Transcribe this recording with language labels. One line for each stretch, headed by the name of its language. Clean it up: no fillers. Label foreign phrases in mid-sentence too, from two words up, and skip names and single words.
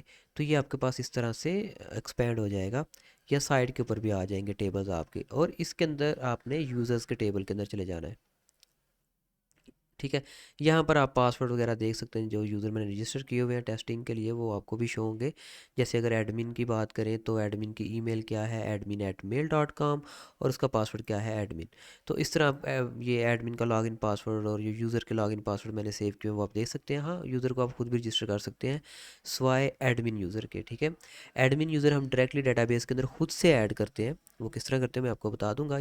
Urdu: تو یہ آپ کے پاس اس طرح سے ایکسپینڈ ہو جائے گا، یا سائیڈ کے اوپر بھی آ جائیں گے ٹیبلز آپ کے، اور اس کے اندر آپ نے یوزرز کے ٹیبل کے اندر چلے جانا ہے، ٹھیک ہے. یہاں پر آپ پاسورڈ وغیرہ دیکھ سکتے ہیں، جو یوزر میں نے رجسٹر کیے ہوئے ہیں ٹیسٹنگ کے لیے وہ آپ کو بھی شو ہوں گے. جیسے اگر ایڈمن کی بات کریں تو ایڈمن کی ای میل کیا ہے, admin@mail.com, اور اس کا پاسورڈ کیا ہے، ایڈمن. تو اس طرح آپ یہ ایڈمن کا
English: login password
Urdu: اور یہ یوزر کے
English: login password
Urdu: میں نے سیو کیے ہیں وہ آپ دیکھ سکتے ہیں. ہاں، یوزر کو آپ خود بھی رجسٹر کر سکتے ہیں سوائے
English: admin user
Urdu: کے، ٹھیک ہے.
English: admin user
Urdu: ہم
English: directly database
Urdu: کے اندر خود سے ایڈ کرتے ہیں، وہ کس طرح کرتے ہیں میں آپ کو بتا دوں گا.